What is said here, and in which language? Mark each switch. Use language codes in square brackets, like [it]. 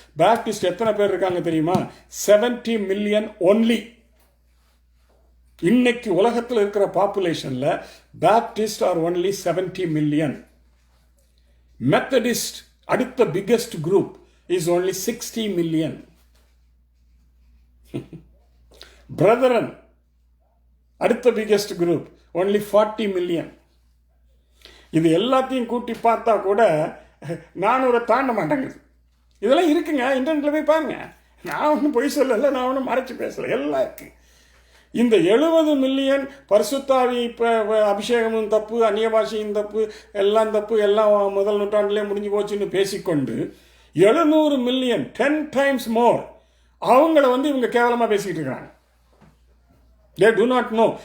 [ta] Baptist எத்தனை பேர் இருக்காங்க தெரியுமா? 70 மில்லியன் ஒன்லி. இன்னைக்கு உலகத்தில் இருக்கிற பாப்புலேஷனில் Baptist [en] are only [ta] 70 million. [en] Methodist அடுத்த biggest group is only 60 million. Brethren, அடுத்த biggest group, only 40 million. [ta] இது எல்லாத்தையும் கூட்டி பார்த்தா கூட 400 தாண்ட மாட்டேங்குது. இதெல்லாம் இருக்குங்க, இன்டர்நெட்ல போய் பாருங்க. நான் ஒன்றும் பொய் சொல்லலை, நான் ஒன்றும் மறைச்சு பேசலை, எல்லாம் இருக்கு. இந்த 70 மில்லியன் பரிசுத்தாவி அபிஷேகமும் தப்பு, அந்நிய பாஷையும் தப்பு, எல்லாம் தப்பு, எல்லாம் முதல் நூற்றாண்டிலே முடிஞ்சு போச்சுன்னு பேசிக்கொண்டு 700 மில்லியன் [en] 10 times more [ta] அவங்கள இவங்க கேவலமாக பேசிக்கிட்டு இருக்காங்க. [en] They do not know.